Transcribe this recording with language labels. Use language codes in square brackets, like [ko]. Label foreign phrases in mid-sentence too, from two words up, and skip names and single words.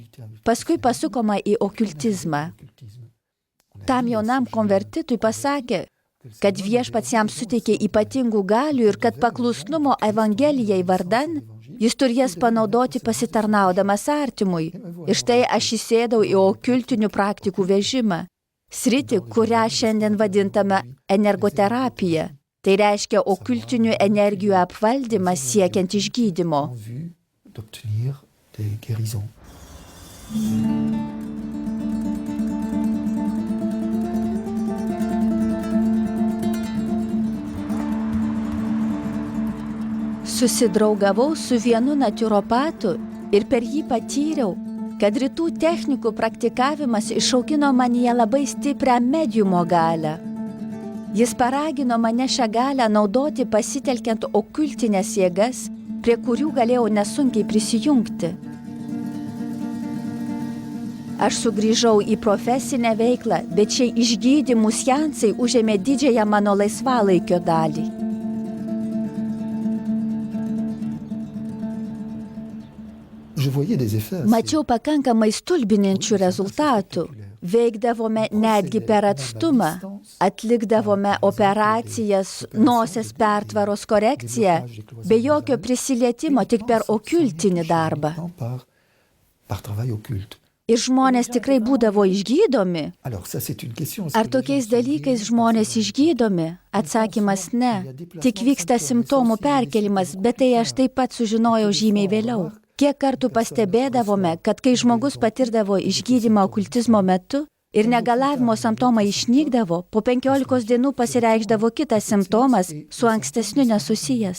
[lt] Paskui pasukoma į okultizmą. Tam jaunam konvertitui pasakė, kad viešpats jam suteikė ypatingų galių ir kad paklusnumo Evangelijai vardan jis turės panaudoti pasitarnaudamas artimui. Ir štai aš įsėdau į okultinių praktikų vežimą. Sritį, kurią šiandien vadintame energoterapija. Tai reiškia okultinių energijų apvaldymas siekiant išgydymo. [fr] en vue d'obtenir des guérisons. [lt] Susidraugavau su vienu naturopatu ir per jį patyriau, kad rytų technikų praktikavimas išaugino manyje labai stiprią mediumo galią. Jis paragino mane šią galią naudoti pasitelkiant okultines jėgas, prie kurių galėjau nesunkiai prisijungti. Aš sugrįžau į profesinę veiklą, bet šie išgydymų seansai užėmė didžiąją mano laisvalaikio dalį. [fr] Je voyais des effets assez [lt] Mačiau pakankamai stulbinančių rezultatų. Veikdavome netgi per atstumą. Atlikdavome operacijas, nosies pertvaros korekciją, be jokio prisilietimo, tik per okultinį darbą. [fr] par travail occulte. [lt] Ir žmonės tikrai būdavo išgydomi. [fr] Alors ça c'est une question. [lt] Ar tokiais dalykais žmonės išgydomi? Atsakymas ne. Tik vyksta simptomų perkelimas, bet tai aš taip pat sužinojau žymiai vėliau. Kiek kartų pastebėdavome, kad kai žmogus patirdavo išgydymą okultizmo metu ir negalavimo simptomai išnykdavo, po 15 dienų pasireikšdavo kitas simptomas su ankstesniu nesusijęs.